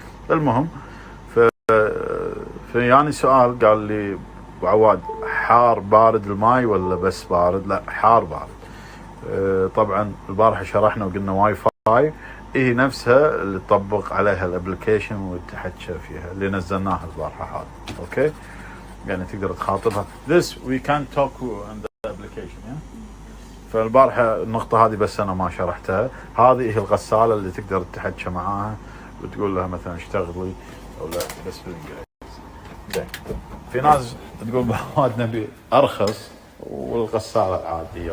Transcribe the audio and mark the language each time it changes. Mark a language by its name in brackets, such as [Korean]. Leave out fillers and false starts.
[Arabic] المهم في يعني سؤال قال لي أبو عواد حار بارد الماي ولا بس بارد؟ لا حار بارد. طبعا البارحة شرحنا وقلنا واي فاي هي نفسها اللي تطبق عليها الابلكيشن وتحكى فيها اللي نزلناها البارحة هذا. اوكي يعني تقدر تخاطبها [English] this we can talk on the application yeah? [Arabic] فالبارحة النقطة هذه بس أنا ما شرحتها. هذه هي الغسالة اللي تقدر تحكي معاها وتقول لها مثلا اشتغلي أو لا بس بالإنجليزي. في ناس تقول بعواد نبي أرخص والغسالة العادية.